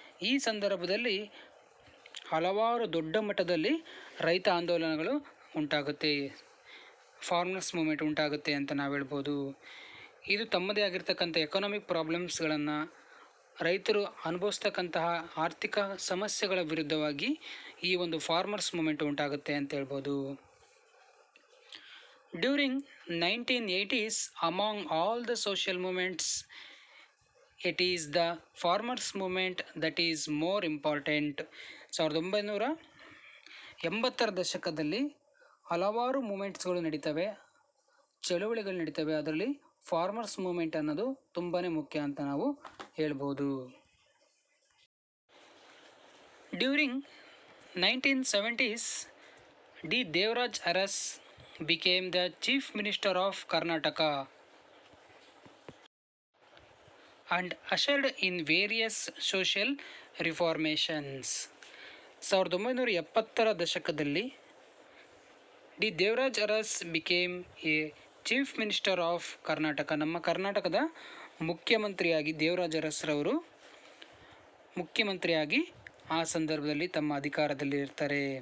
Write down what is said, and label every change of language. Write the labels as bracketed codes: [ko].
[kn] ಈ ಸಂದರ್ಭದಲ್ಲಿ ಹಲವಾರು ದೊಡ್ಡ ಮಟ್ಟದಲ್ಲಿ ರೈತ ಆಂದೋಲನಗಳು ಉಂಟಾಗುತ್ತೆ, ಫಾರ್ಮರ್ಸ್ ಮೂವ್ಮೆಂಟ್ ಉಂಟಾಗುತ್ತೆ ಅಂತ ನಾವು ಹೇಳ್ಬೋದು. ಇದು ತಮ್ಮದೇ ಆಗಿರ್ತಕ್ಕಂಥ ಎಕನಾಮಿಕ್ ಪ್ರಾಬ್ಲಮ್ಸ್ಗಳನ್ನು, ರೈತರು ಅನುಭವಿಸ್ತಕ್ಕಂತಹ ಆರ್ಥಿಕ ಸಮಸ್ಯೆಗಳ ವಿರುದ್ಧವಾಗಿ ಈ ಒಂದು ಫಾರ್ಮರ್ಸ್ ಮೂಮೆಂಟ್ ಉಂಟಾಗುತ್ತೆ ಅಂತ ಹೇಳ್ಬೋದು. [en] During 1980s, among all the social movements, it is the farmers movement that is more important. [kn] 1980ರ ದಶಕದಲ್ಲಿ ಹಲವಾರು ಮೂಮೆಂಟ್ಸ್ಗಳು ನಡೀತವೆ, ಚಳುವಳಿಗಳು ನಡೀತವೆ. ಅದರಲ್ಲಿ ಫಾರ್ಮರ್ಸ್ ಮೂಮೆಂಟ್ ಅನ್ನೋದು ತುಂಬಾ ಮುಖ್ಯ ಅಂತ ನಾವು ಹೇಳ್ಬೋದು. [en] During 1970s, D Devaraj Urs became the Chief Minister of Karnataka and ushered in various social reformations. [kn] 1970ರ ದಶಕದಲ್ಲಿ [en] D Devaraj Urs became a chief minister of Karnataka. [kn] ನಮ್ಮ ಕರ್ನಾಟಕದ ಮುಖ್ಯಮಂತ್ರಿಯಾಗಿ ದೇವರಾಜ್ ಅರಸ್ರವರು ಮುಖ್ಯಮಂತ್ರಿಯಾಗಿ ಆ ಸಂದರ್ಭದಲ್ಲಿ ತಮ್ಮ ಅಧಿಕಾರದಲ್ಲಿ ಇರ್ತಾರೆ.